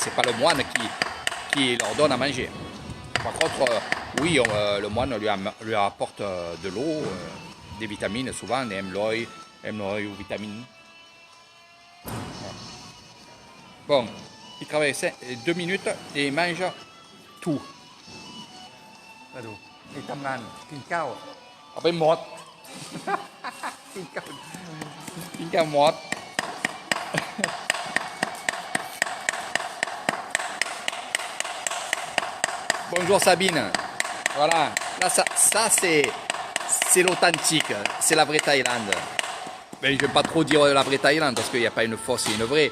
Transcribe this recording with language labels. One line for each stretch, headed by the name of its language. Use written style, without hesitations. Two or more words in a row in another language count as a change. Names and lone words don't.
French: C'est pas le moine qui leur donne à manger. Par contre, oui, le moine lui apporte de l'eau, des vitamines, souvent des MLOI ou vitamines. Bon, il travaille 2 minutes et il mange tout.
Thai: มาดูนี่ทำงานกินข้าวเอาไปหมด กินข้าวหมด Bonjour Sabine.
French: Voilà. Là, ça c'est l'authentique. C'est la vraie Thaïlande. Mais je ne vais pas trop dire la vraie Thaïlande parce qu'il n'y a pas une fausse et une vraie.